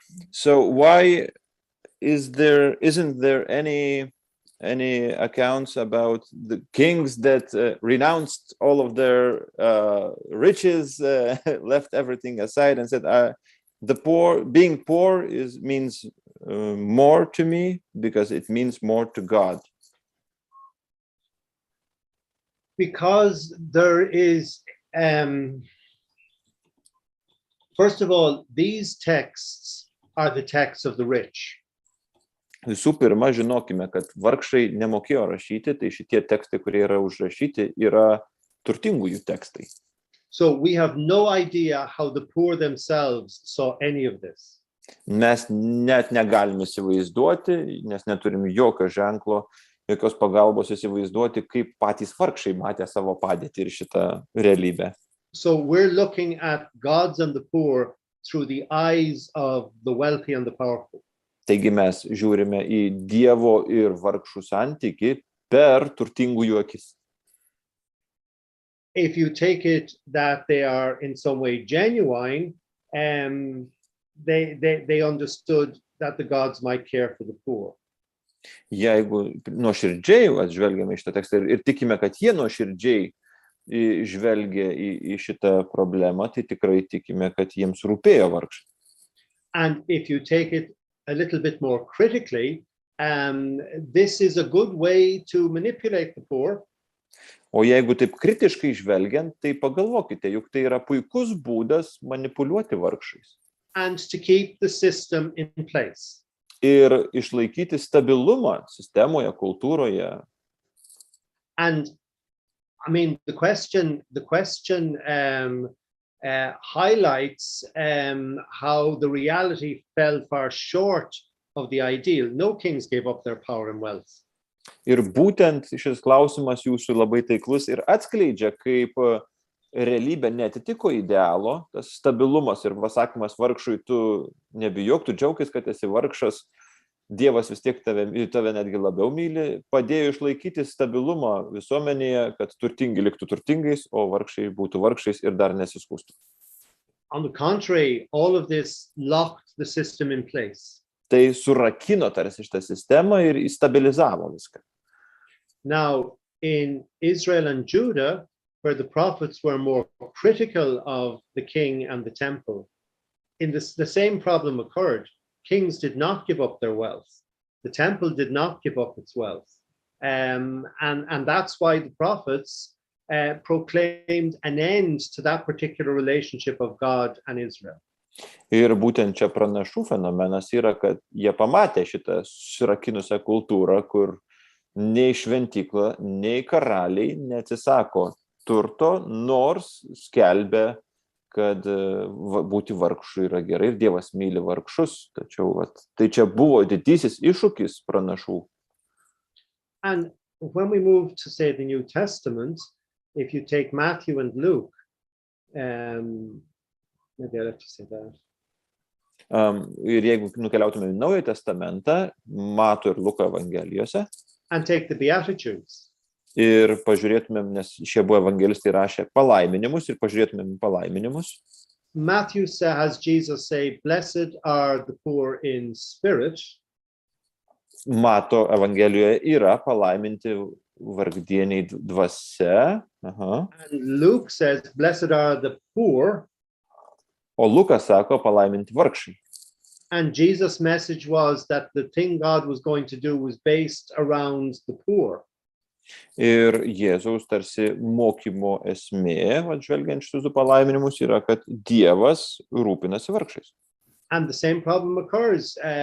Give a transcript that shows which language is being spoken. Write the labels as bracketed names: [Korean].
[English] So why isn't there any accounts about the kings that renounced all of their riches, left everything aside and said, being poor means more to me because it means more to God? Because there is, first of all, these texts are the texts of the rich. [Lithuanian] Visų pirma, žinokime, kad vargšai nemokėjo rašyti, tai šitie tekstai, kurie yra užrašyti, yra turtingųjų tekstai. [English] So we have no idea how the poor themselves saw any of this. [Lithuanian] Mes net negalime įsivaizduoti, nes neturim jokio ženklo, jokios pagalbos įsivaizduoti, kaip patys vargšai matė savo padėtį ir šitą realybę. [English] So we're looking at gods and the poor through the eyes of the wealthy and the powerful. [Lithuanian] Taigi mes žiūrime į Dievo ir vargšų santykį per turtingųjų akis. [English] If you take it that they are in some way genuine, they understood that the gods might care for the poor. [Lithuanian] Jeigu nuoširdžiai atžvelgiame šitą tekstą ir tikime, kad jie nuoširdžiai žvelgia į šitą problemą, tai tikrai tikime, kad jiems rūpėjo vargšai. [English] And if you take it a little bit more critically, this is a good way to manipulate the poor. [Lithuanian] O jeigu taip kritiškai žvelgiant, tai pagalvokite, juk tai yra puikus būdas manipuliuoti vargšais. [English] And to keep the system in place. [Lithuanian] Ir išlaikyti stabilumą sistemoje, kultūroje. [English] And I mean, the question highlights how the reality fell far short of the ideal. No kings gave up their power and wealth. [Lithuanian] Ir būtent šis klausimas jūsų labai taiklus ir atskleidžia, kaip realybė netitiko idealo, tas stabilumas ir pasakymas vargšui, tu nebijok, tu džiaukis, kad esi vargšas, Dievas vis tiek tave netgi labiau myli, padėjo išlaikyti stabilumą visuomenėje, kad turtingi liktų turtingais, o vargšai būtų vargšais ir dar nesiskųstų. [English] On the contrary, all of this locked the system in place. [Lithuanian] Tai surakino tarsi šitą sistemą ir stabilizavo viską. [English] Now, in Israel and Judah, where the prophets were more critical of the king and the temple, the same problem occurred. Kings did not give up their wealth. The temple did not give up its wealth. And that's why the prophets proclaimed an end to that particular relationship of God and Israel. [Lithuanian] Ir būtent čia pranašų fenomenas yra, kad jie pamatė šitą susirakinusią kultūrą, kur nei šventykla, nei karaliai neatsisako turto, nors skelbia, kad būti vargšu yra gerai ir Dievas myli vargšus. Tačiau tai čia buvo didysis iššūkis pranašų. [English] And when we move to, say, the New Testament, if you take Matthew and Luke, maybe I'll have to say that. [Lithuanian] Ir jeigu nukeliautume į Naująjį testamentą, Mato ir Luko evangelijose, [English] and take the Beatitudes. [Lithuanian] Ir pažiūrėtumėm, nes šie buvo evangelistai rašė palaiminimus, ir pažiūrėtumėm palaiminimus. [English] Matthew has Jesus say, "Blessed are the poor in spirit." [Lithuanian] Mato evangelijoje yra palaiminti vargdieniai dvasia. Aha. [English] And Luke says, "Blessed are the poor." [Lithuanian] O Lukas sako palaiminti vargšai. [English] And Jesus' message was that the thing God was going to do was based around the poor. [Lithuanian] Ir Jėzaus tarsi mokymo esmė, žvelgiant šitus du palaiminimus, yra, kad Dievas rūpinasi vargšais. [English] And the same problem occurs.